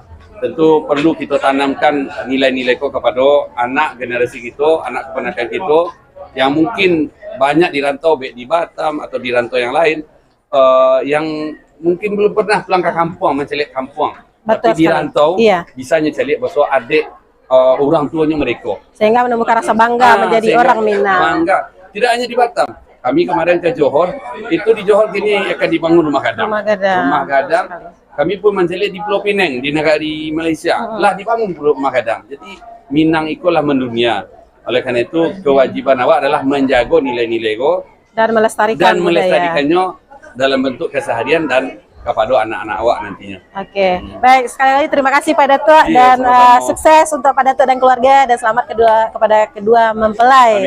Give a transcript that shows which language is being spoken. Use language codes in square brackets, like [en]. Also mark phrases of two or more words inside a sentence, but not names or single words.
[id] Tentu perlu kita tanamkan nilai-nilai kepada anak generasi kita, anak keponakan kita yang mungkin banyak di rantau, baik di Batam atau di rantau yang lain, yang mungkin belum pernah pulang ke kampung, mencelik kampung. Tapi di rantau bisa mencelik bahwa adik orang tuanya mereka. Sehingga menemukan rasa bangga menjadi orang Minang. Bangga. Tidak hanya di Batam. Kami kemarin ke Johor, itu di Johor kini akan dibangun rumah gadang. Rumah gadang. Kami pun mencelik di Pulau Pinang, di negara di Malaysia. Lah dibangun rumah gadang. Jadi Minang itulah mendunia. Oleh karena itu kewajiban awak adalah menjaga nilai-nilai dan melestarikannya dalam bentuk keseharian dan kepada anak-anak awak nantinya. Oke. Baik, sekali lagi terima kasih Pak Datuk dan sukses untuk Pak Datuk dan keluarga dan selamat kepada kedua mempelai.